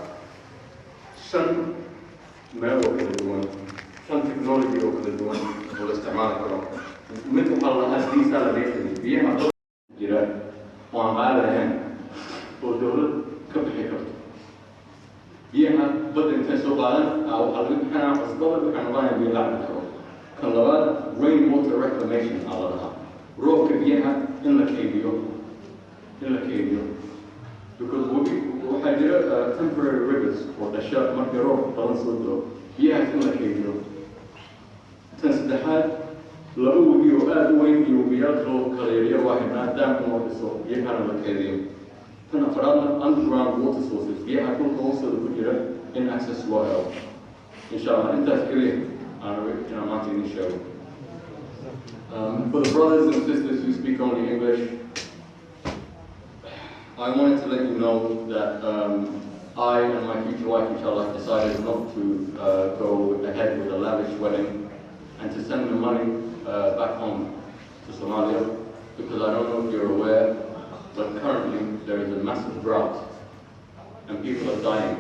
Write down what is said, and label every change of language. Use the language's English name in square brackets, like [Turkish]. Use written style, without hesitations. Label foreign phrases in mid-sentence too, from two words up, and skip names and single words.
[Somali] 5 meel oo kala duwan 5 technology oo kala duwan oo la isticmaali karo mid waxaa la dhahaa desalination biyaha jira oo aan qaali lahayn oo dowlad ka bixi karto biyaha badda intay soo qaadan waxaa laga bixinaa qasbada waxay noqonaya biyo la cabi karo kan labaad [English] rain water reclamation [Somali] aa la dhahaa roobka biyaha in la keydiyo because waxaa jira [English] temporary rivers [Somali] oo dhasha markii roob badan soo diro biyahaas in la keydiyo tan saddexaad laba webi oo aad u weyn iyo webiyaal loo kala yaryar waa xidhnaa daamka loo dhiso biyahana la keydiyo tan afraadna [English] underground water sources [Somali] biyaha dhulka hoostooda ku jira in access loo helo [Arabic] insha allah [Somali] intaas keliya aan rabay inaan maanta idin sheego [English] for the brothers and sisters who speak only English, [Somali] I wanted to let you know that I and my future wife, inshallah, decided not to go ahead with a lavish wedding and to send the money back home to Somalia, because I don't know if you're aware, but currently there is a massive drought and people are dying.